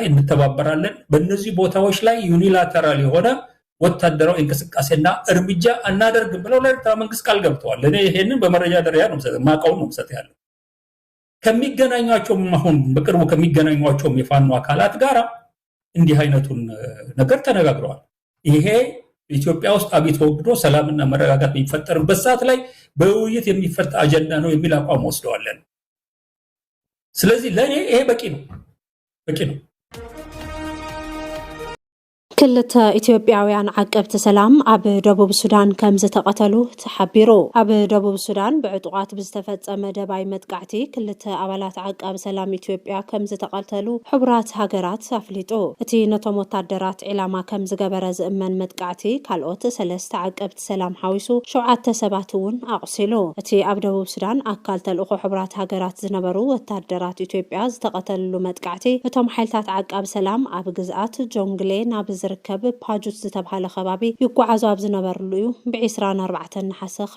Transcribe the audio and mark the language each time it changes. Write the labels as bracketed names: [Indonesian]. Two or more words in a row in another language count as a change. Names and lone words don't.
[Amharic] እንተባበራለን። በእነዚህ ቦታዎች ላይ ዩኒላተራል የሆነ ወታደራዊ እንቅስቃሴና እርምጃ አናደርግም ብለው ለኤርትራ መንግስት ቃል ገብተዋል። እኔ ይሄንን በመረጃ ደረጃ ነው ማቀው ነው ሰጥ ያለው ከሚገናኟቸውም አሁን በቅርቡ ከሚገናኟቸውም የፋኖ አካላት ጋር እንዲህ አይነቱን ነገር ተነጋግረዋል። ይሄ ኢትዮጵያ ውስጥ አብይ ተወግዶ ሰላምና መረጋጋት የሚፈጠርበት ሰዓት ላይ በውይይት የሚፈታ አጀንዳ ነው የሚል አቋም ወስደዋለን። ስለዚህ ለኔ ይሄ በቂ ነው። [Tigrinya] ክልተ ኢትዮጵያውያን ዓቀብቲ ሰላም ኣብ ደቡብ ሱዳን ከም ዝተቐተሉ ተሓቢሩ። ኣብ ደቡብ ሱዳን ብዕጡቃት ብዝተፈጸመ ደባይ መጥቃዕቲ ክልተ ኣባላት ዓቃቢ ሰላም ኢትዮጵያ ከም ዝተቐተሉ ሕቡራት ሃገራት ኣፍሊጡ። እቲ ነቶም ወታደራት ዒላማ ከም ዝገበረ ዝእመን መጥቃዕቲ ካልኦት 3 ዓቀብቲ ሰላም ሓዊሱ 7 ሰባት እውን ኣቑሲሉ። እቲ ኣብ ደቡብ ሱዳን ኣካል ተልእኮ ሕቡራት ሃገራት ዝነበሩ ወታደራት ኢትዮጵያ ዝተቐተልሉ መጥቃዕቲ እቶም ሓይልታት ዓቃቢ ሰላም ኣብ ግዝኣት ጆንግሌ ናብ ዝርከብ ፓጁት ዝተባሃለ ከባቢ ይጓዓዙ ኣብ ዝነበርሉ እዩ ብ24 ነሓሰ